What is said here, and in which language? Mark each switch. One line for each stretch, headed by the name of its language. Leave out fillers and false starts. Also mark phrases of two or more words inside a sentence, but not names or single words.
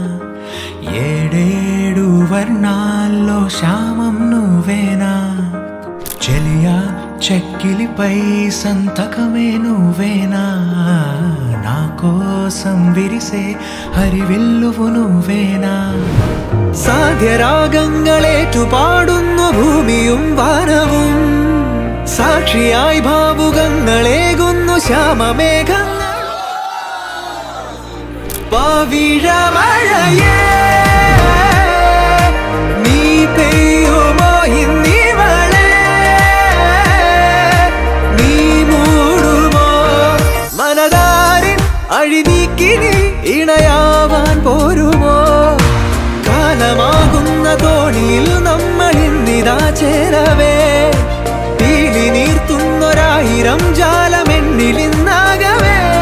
Telugu: ఏడేడు వర్ణాల్లో శ్యామం నువ్వేనా, చెలియా చెక్కిలిపై సంతకమే నువ్వేనా, నా కోసం విరిసే హరివిల్లువు నువ్వేనా,
Malayalam: സാധ്യരാഗങ്ങളേറ്റു പാടുന്നു ഭൂമിയും വാനവും, സാക്ഷിയായി ഭാവുകങ്ങളേകുന്നു ശ്യാമമേഘങ്ങൾ. പവിഴമഴയേ നീ പെയ്യുമോ ഇന്നിവളെ, നീ മൂടുമോ മനതാരിൻ അഴിനീക്കിനി ഇണയാവാൻ പോരുമോ, കാലമാകുന്ന തോണിയിൽ നമ്മൾ ഇന്നിതാ ചേരവേ, പീലി നീർത്തുന്നൊരായിരം ജാലമെന്നിലിന്നാകവേ.